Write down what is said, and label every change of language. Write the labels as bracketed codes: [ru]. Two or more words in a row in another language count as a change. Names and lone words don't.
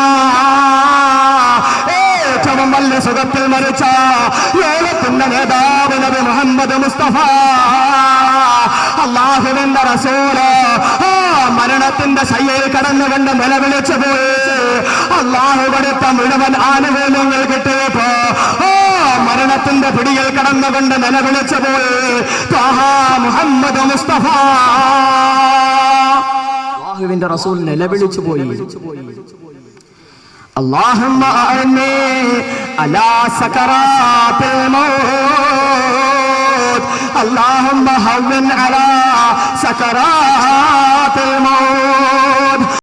[ml] ഏറ്റവും വലിയ സുഖത്തിൽ മരിച്ച ലോകത്തിന്റെ നേതാവ് നബി മുഹമ്മദ് മുസ്തഫ, അല്ലാഹുവിന്റെ റസൂല് മരണത്തിന്റെ ശയ്യയിൽ കടന്നുകൊണ്ട് നിലവിളിച്ചു പോയി. അല്ലാഹു കൊടുത്ത മുഴുവൻ ആനുകൂല്യങ്ങൾ കിട്ടിയപ്പോ മരണത്തിന്റെ പിടിയിൽ കടന്നുകൊണ്ട് നിലവിളിച്ചു പോയി. ത്വാഹ മുഹമ്മദ് മുസ്തഫ, അല്ലാഹുവിന്റെ റസൂൽ നിലവിളിച്ചു പോയി. [ar] اللهم أعني على سكرات الموت، اللهم هون على سكرات الموت.